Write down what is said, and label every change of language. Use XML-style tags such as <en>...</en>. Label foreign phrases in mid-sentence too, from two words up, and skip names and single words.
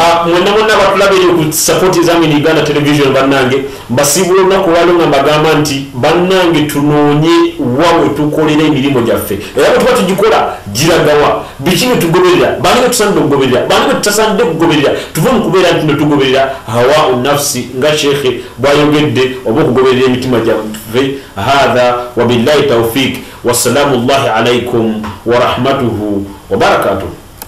<lg>Mwenna batulabire ku support Examine Uganda television bannange mbasibula olunaku lwalo nga mbagamba nti bannange tunoonye wawe tukolera emirimu gyaffe era bwe tuba tugikola giragawa biki bye tugoberera bani bwe tusaanidde okugoberera bani bwe tutasaanidde kugoberera tuve mu kubeera nti netugoberera</lg> <ar>هوى النفس</ar> <lg>nga shekhe bwayogedde oba okugoberera emitima gyaffe.</lg> <ar>هذا وبالله التوفيق والسلام الله عليكم ورحمته وبركاته.</ar>